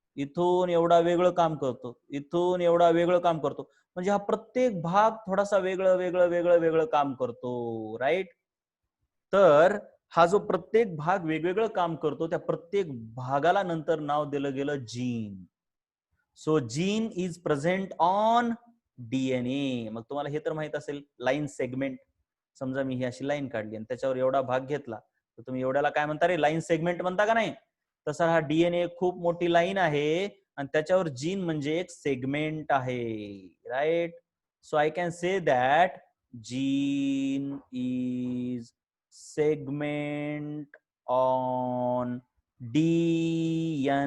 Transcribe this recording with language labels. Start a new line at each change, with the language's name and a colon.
Marathi: इथून एवढा वेगळं काम करतो, इथून एवढा वेगळं काम करतो. म्हणजे हा प्रत्येक भाग थोडासा वेगळं वेगळं वेगळं वेगळं काम करतो, राईट. तर हा जो प्रत्येक भाग वेगवेगळं काम करतो, त्या प्रत्येक भागाला नंतर नाव दिलं गेलं gene.
English: So gene is present on DNA.
Marathi: मग तुम्हाला हे तर माहित असेल, लाईन सेगमेंट. समजा मी ही अशी लाईन काढली आणि त्याच्यावर एवढा भाग घेतला, तर तुम्ही एवढ्याला काय म्हणता रे, लाईन सेगमेंट म्हणता का नाही? तसा हा डीएनए खूप मोठी लाईन आहे आणि त्याच्यावर जीन म्हणजे एक सेगमेंट आहे, right.
English: So I can say that gene is segment on DNA.